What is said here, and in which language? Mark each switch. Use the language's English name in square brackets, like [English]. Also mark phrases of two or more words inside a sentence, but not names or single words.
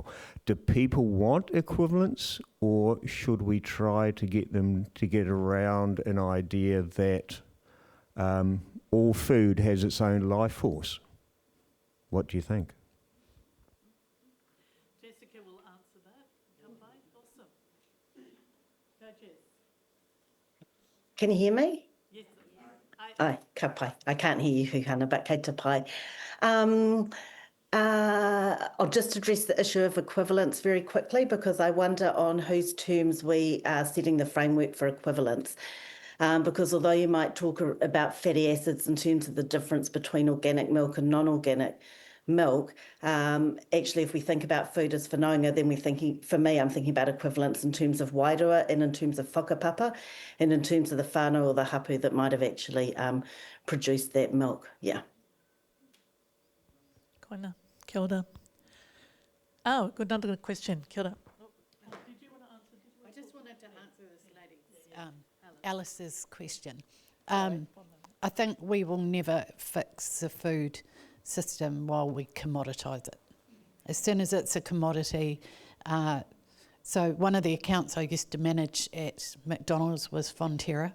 [English] Do people want equivalence, or should we try to get them to get around an idea that all food has its own life force? What do you think? Jessica will answer that. Awesome. Go, Jess. Can you hear me? Yes. [Māori] Ai, ka pai. [English] I can't hear you, Hana, but [Māori] kei te pai. [English] I'll just address the issue of equivalence very quickly, because I wonder on whose terms we are setting the framework for equivalence. Because although you might talk about fatty acids in terms of the difference between organic milk and non-organic milk, actually if we think about food as whanaunga, then I'm thinking about equivalence in terms of wairua and in terms of whakapapa and in terms of the whānau or the hapu that might have actually produced that milk. Yeah. [Māori] Koina. Kia ora. [English] Oh, good, another question. [Māori] Kia ora. [English] Did you want to answer? I just wanted to answer this lady's. Hello. Alice's question. I think we will never fix the food system while we commoditise it. As soon as it's a commodity, so one of the accounts I used to manage at McDonald's was Fonterra.